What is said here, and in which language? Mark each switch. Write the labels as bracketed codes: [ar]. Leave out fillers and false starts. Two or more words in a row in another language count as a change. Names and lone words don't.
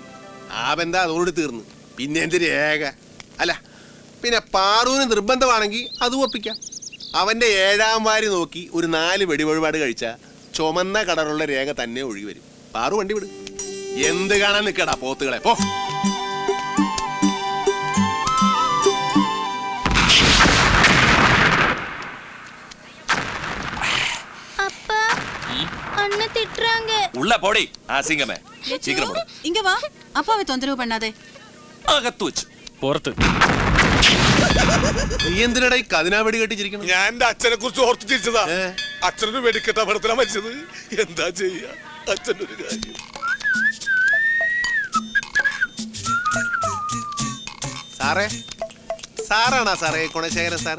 [ml] ആ ബന്ധം അതോട് തീർന്നു. പിന്നെ എന്ത് രേഖ? അല്ല, പിന്നെ പാറുവിന് നിർബന്ധമാണെങ്കിൽ അത് ഒപ്പിക്കാം. അവന്റെ 7ാം വാരി നോക്കി ഒരു 4 വെടിവഴിപാട് കഴിച്ചാൽ ചുമന്ന കളറുള്ള രേഖ തന്നെ ഒഴുകി വരും. പാറു വണ്ടി വിടും. എന്ത് കാണാൻ നിൽക്കടാ പോത്തുകളെ, പോ. [ta] உள்ள போடி அசிங்கமே. சீக்கிரம் போடு. இங்க வா. அப்பாவை தொந்தரவு பண்ணாதே. [ml] അകത്ത് വെച്ച് പുറത്ത്. നീ എന്തിനടാ ഈ കതിനാ വെടി കെട്ടിച്ചിരിക്കണം? ഞാൻ എന്റെ അച്ഛനെ കുറിച്ച് ഓർത്ത് തിരിച്ചതാ. അച്ഛനൊരു വെടിക്കെട്ട അപകടത്തിലാ മരിച്ചത്. എന്താ ചെയ്യാ, അച്ഛൻ്റെ ഒരു കാര്യം. സാറേ, സാറാണാ സാറേ ഗുണശേഖരൻ സാറ്?